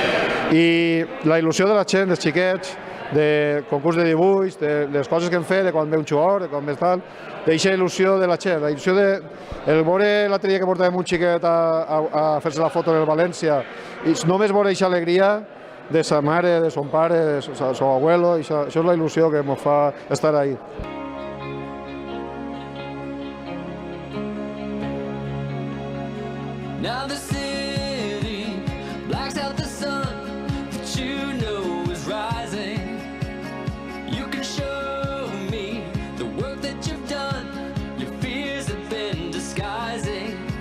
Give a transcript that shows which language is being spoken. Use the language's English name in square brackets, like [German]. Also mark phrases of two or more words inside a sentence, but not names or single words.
[Catalan] I la il·lusió de la gent, dels xiquets, de concurs de dibuix, de les coses que hem fet, de quan ve un jugador, de quan ve tal, d'eixa il·lusió de la gent, la il·lusió de... El veure l'altre dia que portàvem un xiquet a fer-se la foto en el València, i només veure eixa alegria de sa mare, de son pare, de [Spanish] su abuelo, [Catalan] això és la il·lusió que ens fa estar ahí. [English] Now the city blacks out the sun that you know is rising. You can show me the work that you've done, your fears have been disguising.